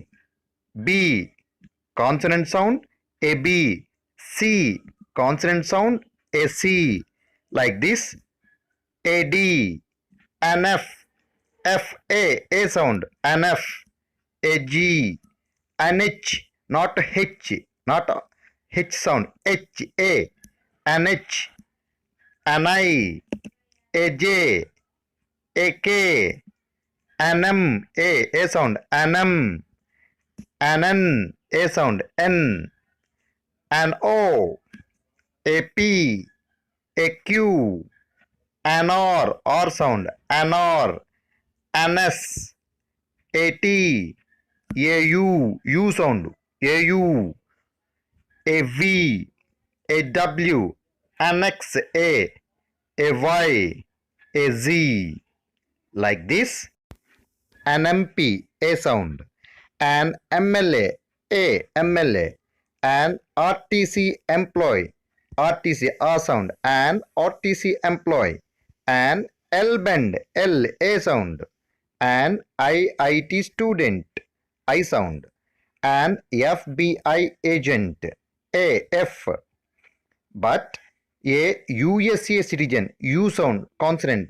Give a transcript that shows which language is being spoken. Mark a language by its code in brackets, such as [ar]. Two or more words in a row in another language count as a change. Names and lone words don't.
[en] B. Consonant sound, a B. C. Consonant sound, a C. Like this. A D. An F. F A sound, an F. A G. An H, not H, not H sound. H A. An H. An I. A J. A K. An M, A sound, an M. An N, A sound, N. An O, a P, a Q. An R sound, an R. An S, a T, a U, U sound, a U. A V, a W. An X, a Y, a Z. Like this. An MP, a sound. An MLA, MLA. an RTC employee, RTC A sound, an RTC employee, an L bend, L A sound, an IIT student, I sound, an FBI agent, A F, but a USA citizen, U sound, consonant.